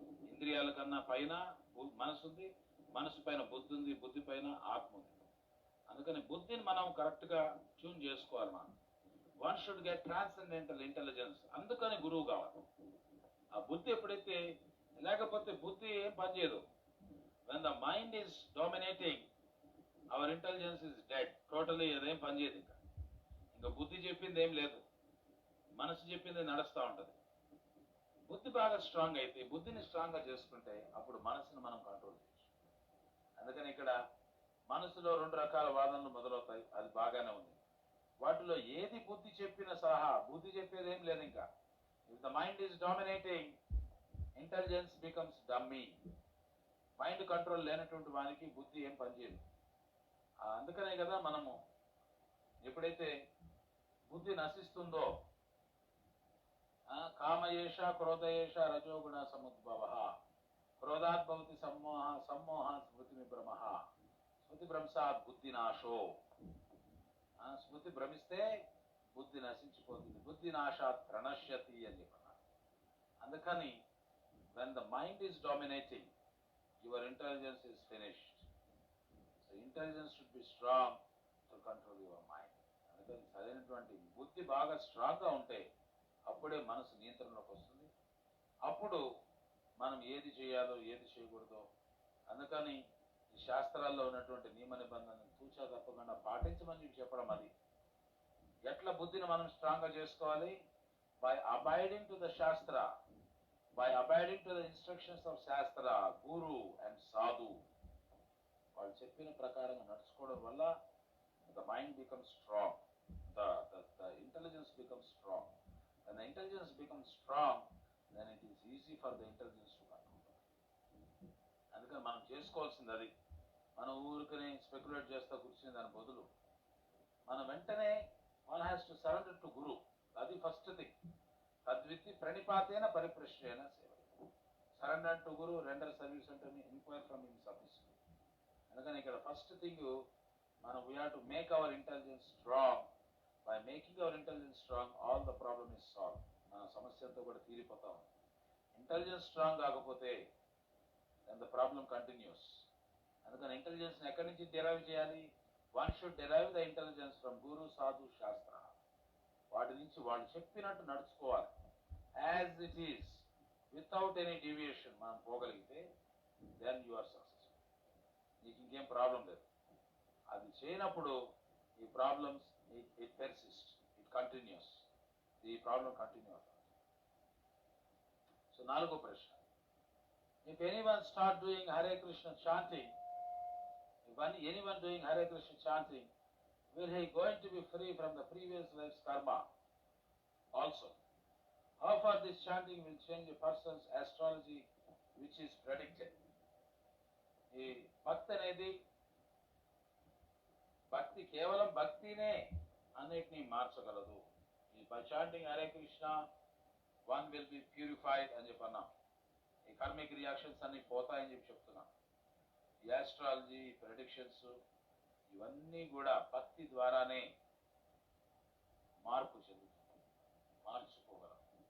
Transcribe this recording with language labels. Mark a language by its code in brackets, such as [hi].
[te] ఇంద్రియాల కన్నా పైన మనసు ఉంది, మనసు పైన బుద్ధి ఉంది, బుద్ధి పైన ఆత్మ ఉంది. అందుకని బుద్ధిని మనం కరెక్ట్గా ట్యూన్ చేసుకోవాలి. మనం [en] One should get transcendental intelligence. [te] అందుకని గురువు కావాలి. ఆ బుద్ధి ఎప్పుడైతే లేకపోతే బుద్ధి ఏం పనిచేయదు. [en] when the mind is dominating, our intelligence is dead. [te] Totally అదేం పనిచేయదు. ఇంకా బుద్ధి చెప్పింది ఏం లేదు, మనసు చెప్పింది నడుస్తూ ఉంటుంది. బుద్ధి బాగా స్ట్రాంగ్ అయితే, బుద్ధిని స్ట్రాంగ్గా చేసుకుంటే అప్పుడు మనసును మనం కంట్రోల్ చేయొచ్చు. అందుకని ఇక్కడ మనసులో 2 రకాల వాదనలు మొదలవుతాయి, అది బాగానే ఉంది. వాటిలో ఏది బుద్ధి చెప్పిన సలహా? బుద్ధి చెప్పేది ఏం లేదు. ఇంకా [en] If the mind is dominating, intelligence becomes dummy. [te] Mind control లేనటువంటి వానికి బుద్ధి ఏం పనిచేయదు. అందుకనే కదా మనము ఎప్పుడైతే బుద్ధి నశిస్తుందో, [sa] కామయేష క్రోధయేష రజోగుణ సముద్భవ క్రోధాత్ భవతి సమ్మోహ సమ్మోహ స్మృతి విభ్రమ స్మృతి భ్రంశాత్ బుద్ధి నాశో. [te] స్మృతి భ్రమిస్తే బుద్ధి నశించిపోతుంది, [sa] బుద్ధి నాశాత్ ప్రణశ్యతి [te] అని చెప్పన్నారు. అందుకని [en] when the mind is dominating, your intelligence is finished. So intelligence should be strong to control your mind. [te] అందుకని సరైనటువంటి బుద్ధి బాగా స్ట్రాంగ్గా ఉంటే అప్పుడే మనసు నియంత్రణలోకి వస్తుంది. అప్పుడు మనం ఏది చేయాలో ఏది చేయకూడదో, అందుకని ఈ శాస్త్రాల్లో ఉన్నటువంటి నియమ నిబంధనలు తూచా తప్పకుండా పాటించమని చెప్పడం. అది ఎట్లా బుద్ధిని మనం స్ట్రాంగ్గా చేసుకోవాలి? [en] By abiding to the shastra, by abiding to the instructions of Shastra, Guru and Sadhu. [te] వాళ్ళు చెప్పిన ప్రకారంగా నడుచుకోవడం వల్ల [en] the mind becomes strong, the intelligence becomes strong. When the intelligence becomes strong, then it is easy for the intelligence to control. [te] అందుకని మనం చేసుకోవాల్సింది అది. మనం ఊరికనే స్పెక్యులేట్ చేస్తా కూర్చునే దాని బదులు మనం వెంటనే [en] One has to surrender to guru. [te] అది ఫస్ట్ థింగ్. [sa] తద్విత్తి ప్రణిపాతేన పరిప్రశ్నేన సేవ. [en] Surrender to guru, render service అంటే inquire from him service. [te] అందుకని ఇక్కడ [en] First thing మనం we have to make our intelligence strong. By making our intelligence strong all the problem is solve. [te] మన సమస్యతో కూడా తీరిపోతాం. [en] Intelligence strong కాకపోతే then the problem continues. [te] అందుకని intelligence ఎక్కడి నుంచి డెరైవ్ చేయాలి? [en] One should derive the intelligence from guru, sadhu, shastra. [te] వాటి నుంచి వాళ్ళు చెప్పినట్టు నడుచుకోవాలి. [en] as it is, without any deviation [te] మనం పోగలిగితే [en] Then you are successful. [te] నీకు ఇంకేం ప్రాబ్లం లేదు. అది చేయనప్పుడు ఈ problems [en] it persist, it continues, [te] the problem continue అవుతుంది. సో నాలుగో ప్రశ్న, [en] If anyone start doing Hare Krishna chanting, if anyone doing Hare Krishna chanting, will he going to be free from the previous life's karma also? How far this chanting will change a person's astrology which is predicted? [te] ఈ భక్తి అనేది, భక్తి కేవలం భక్తినే అన్నిటినీ మార్చగలదు. [en] ఈ by chanting Hare Krishna one will be purified [te] అని చెప్పన్నాం. ఈ కర్మిక్ రియాక్షన్స్ అన్ని పోతాయని చెప్పి చెప్తున్నాం. ఈ ఆస్ట్రాలజీ, ప్రెడిక్షన్స్ ఇవన్నీ కూడా భక్తి ద్వారానే మార్పు చెందుతుంది, మార్చుకోగలం.